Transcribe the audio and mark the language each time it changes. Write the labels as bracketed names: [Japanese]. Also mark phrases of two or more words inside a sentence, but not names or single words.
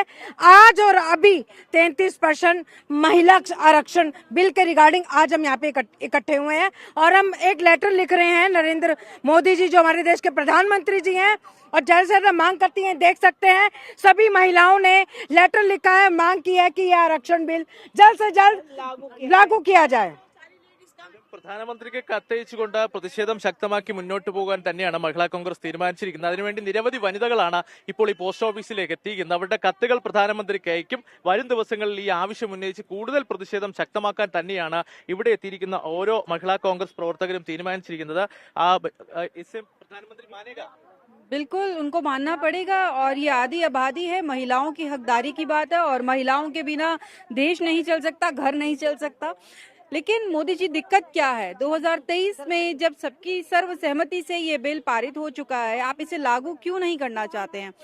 [Hindi] आज और अभी 33% महिला आरक्षण बिल के रिगार्डिंग आज हम यहाँ पे इकट्ठे हुए हैं और हम एक लेटर लिख रहे हैं नरेंद्र मोदी जी जो हमारे देश के प्रधानमंत्री जी हैं, और जल्द से जल्द मांग करती हैं। देख सकते हैं सभी महिलाओं ने लेटर लिखा है, मांग की है कि यह आरक्षण बिल जल्द से जल्द लागू किया जाए। [Malayalam] പ്രധാനമന്ത്രിക്ക് കത്തയച്ചുകൊണ്ട് പ്രതിഷേധം ശക്തമാക്കി മുന്നോട്ട് പോകാൻ തന്നെയാണ് മഹിളാ കോൺഗ്രസ് തീരുമാനിച്ചിരിക്കുന്നത്. അതിനുവേണ്ടി നിരവധി വനിതകളാണ് ഇപ്പോൾ ഈ പോസ്റ്റ് ഓഫീസിലേക്ക് എത്തിയിരിക്കുന്നത്. അവരുടെ കത്തുകൾ പ്രധാനമന്ത്രിക്ക് അയക്കും. വരും ദിവസങ്ങളിൽ ഈ ആവശ്യം ഉന്നയിച്ച് കൂടുതൽ പ്രതിഷേധം ശക്തമാക്കാൻ തന്നെയാണ് ഇവിടെ എത്തിയിരിക്കുന്ന ഓരോ മഹിളാ കോൺഗ്രസ് പ്രവർത്തകരും തീരുമാനിച്ചിരിക്കുന്നത്. [Hindi] प्रधानमंत्री मानेगा बिल्कुल उनको मानना पड़ेगा और ये आदि आबादी है, महिलाओं की हकदारी की बात है और महिलाओं के बिना देश नहीं चल सकता, घर नहीं चल सकता। लेकिन मोदी जी दिक्कत क्या है, 2023 में जब सबकी सर्वसहमति से ये बिल पारित हो चुका है, आप इसे लागू क्यों नहीं करना चाहते हैं?